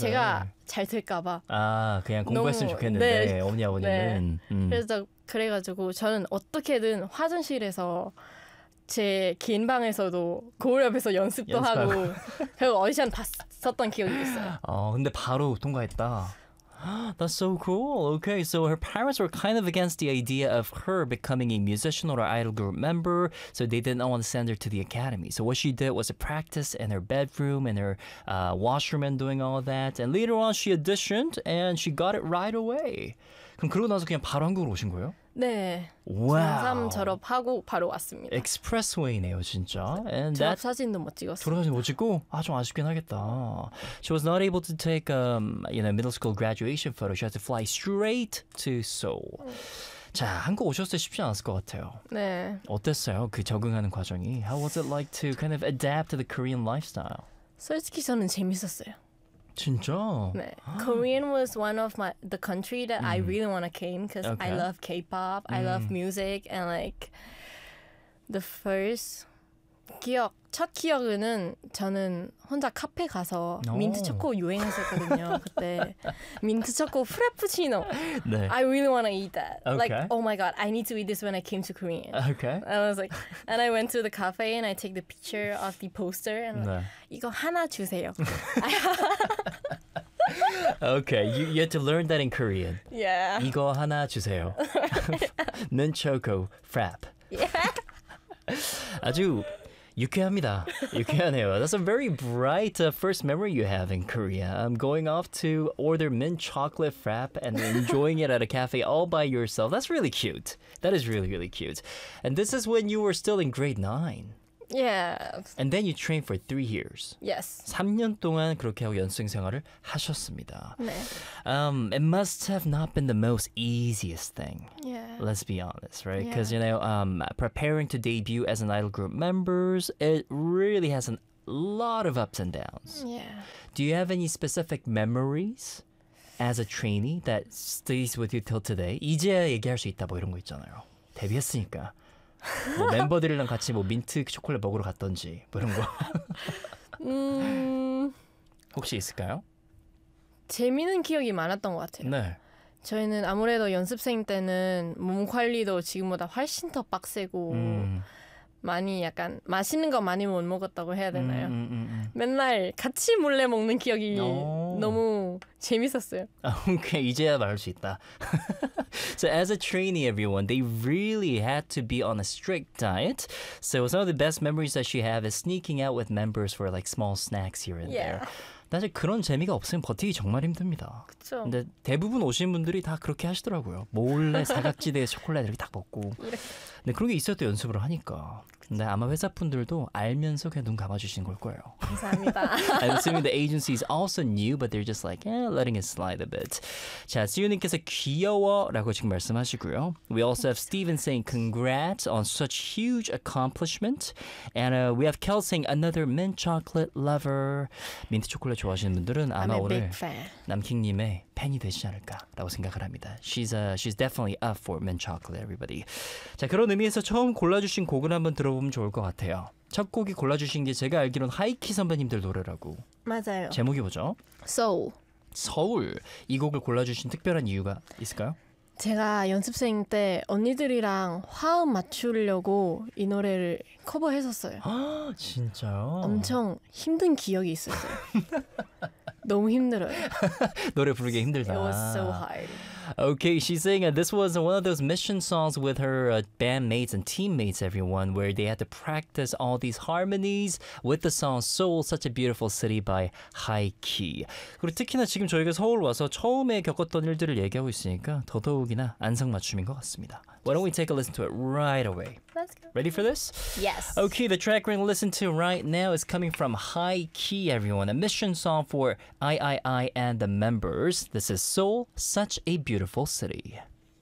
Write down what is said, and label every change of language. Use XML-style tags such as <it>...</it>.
<ko>제가 잘 될까봐. 아, 그냥 공부했으면 좋겠는데, 네. 어머니 아버님은. 네. 그래서 그래가지고 저는 어떻게든 화장실에서 제 긴 방에서도 거울 앞에서 연습도 하고 결국 오디션 봤었던 기억이 있어요. 어, 근데 바로 통과했다.</ko> <en>That's so cool. Okay, so her parents were kind of against the idea of her becoming a musician or an idol group member, so they didn't want to send her to the academy. So what she did was a practice in her bedroom, in her washroom and doing all that. And later on, she auditioned and she got it right away.</en> <ko>그럼 그러고 나서 그냥 바로 한국으로 오신 거예요? 네. 와우. 중3 졸업하고 바로 왔습니다. 익스프레스웨이네요, 진짜. And 졸업 사진도 못 찍었어요. 졸업 사진 못 찍고? 아, 좀 아쉽긴 하겠다.</ko> <en>She was not able to take you know, middle school graduation photo. She had to fly straight to Seoul.</en> <ko>자, 한국 오셨을 때 쉽지 않았을 것 같아요. 네. 어땠어요? 그 적응하는 과정이.</ko> <en>How was it like to kind of adapt to the Korean lifestyle?</en> <ko>솔직히 저는 재밌었어요. 진짜? 네.</ko> <en>Korean was one of the country that I really want to came because I love K-pop, I love music, and like the first</en> <ko>기억, 첫 기억은 저는 혼자 카페 가서 민트 초코 유행했었거든요. 그때 민트 초코 프라푸치노. 네.</ko> <en>I really want to eat that. Okay. Like, oh my god, I need to eat this when I came to Korea. Okay. And I was like, and I went to the cafe and I take the picture of the poster and</en> <ko>네. like, 이거 하나 주세요.</ko> <en>Okay, you had to learn that in Korean. Yeah.</en> <ko>이거 하나 주세요. Min choco frap.</ko> <en>Yeah.</en> <ko>아주 유쾌합니다. 유쾌하네요.</ko> <en>That's a very bright first memory you have in Korea. I'm going off to order mint chocolate frap and enjoying it at a cafe all by yourself. That's really cute. That is really, really cute. And this is when you were still in grade 9. Yeah. And then you trained for 3 years. Yes.</en> <ko>3년 동안 그렇게 하고 연습생 생활을 하셨습니다. 네.</ko> <en>It must have not been the most easiest thing. Yeah. Let's be honest, right? Because, yeah. you know, preparing to debut as an idol group members, it really has a lot of ups and downs. Yeah. Do you have any specific memories as a trainee that stays with you till today?</en> <ko>이제야 얘기할 수 있다 뭐 이런 거 있잖아요. 데뷔했으니까. 뭐 멤버들이랑 같이 뭐 민트 초콜릿 먹으러 갔던지 뭐 이런 거 혹시 있을까요? 재미있는 기억이 많았던 것 같아요. 네. 저희는 아무래도 연습생 때는 몸 관리도 지금보다 훨씬 더 빡세고 많이 약간 맛있는 거 많이 못 먹었다고 해야 되나요? 맨날 같이 몰래 먹는 기억이 너무 재밌었어요. Okay, 이제야 말할 수 있다.</ko> <en>So as a trainee, everyone, they really had to be on a strict diet. So some of the best memories that she have is sneaking out with members for like small snacks here and there.</en> <ko>사실 그런 재미가 없으면 버티기 정말 힘듭니다. 그쵸. 근데 대부분 오신 분들이 다 그렇게 하시더라고요. 몰래 사각지대에 초콜릿 이렇게 딱 먹고. 근데 그런 게 있어도 연습을 하니까. 근데 아마 회사분들도 알면서 그냥 눈 감아주신 걸 거예요. 감사합니다.</ko> <en>I'm assuming the agency is also new, but they're just like, eh, letting it slide a bit.</en> <ko>자, 지우님께서 귀여워 라고 지금 말씀하시고요.</ko> <en>We also have Steven saying congrats on such huge accomplishment. And we have Kel saying another mint chocolate lover.</en> <ko>민트 초콜릿 좋아하시는 분들은 아마 오늘 남킹님의 팬이 되지 않을까라고 생각을 합니다.</ko> <en>She's definitely up for mint chocolate, everybody.</en> <ko>자, 그런 의미에서 처음 골라주신 곡을 한번 들어보면 좋을 것 같아요. 첫 곡이 골라주신 게 제가 알기로는 하이키 선배님들 노래라고. 맞아요. 제목이 뭐죠? 서울. 서울. 이 곡을 골라주신 특별한 이유가 있을까요? 제가 연습생 때 언니들이랑 화음 맞추려고 이 노래를 커버했었어요. 아, 진짜요? 엄청 힘든 기억이 있었어요. 너무 힘들어요. 노래 부르기 힘들다.</ko> <en>It was so hard. Okay, she's saying that this was one of those mission songs with her bandmates and teammates, everyone, where they had to practice all these harmonies with the song Seoul, Such a Beautiful City by Haiki.</en> <ko>그리고 특히나 지금 저희가 서울 와서 처음에 겪었던 일들을 얘기하고 있으니까 더더욱이나 안성맞춤인 것 같습니다.</ko> <en>Why don't we take a listen to it right away? Let's go. Ready for this? Yes. Okay, the track we're going to listen to right now is coming from Haiki, everyone. A mission song for I and the members. This is Seoul, Such a Beautiful City.</en>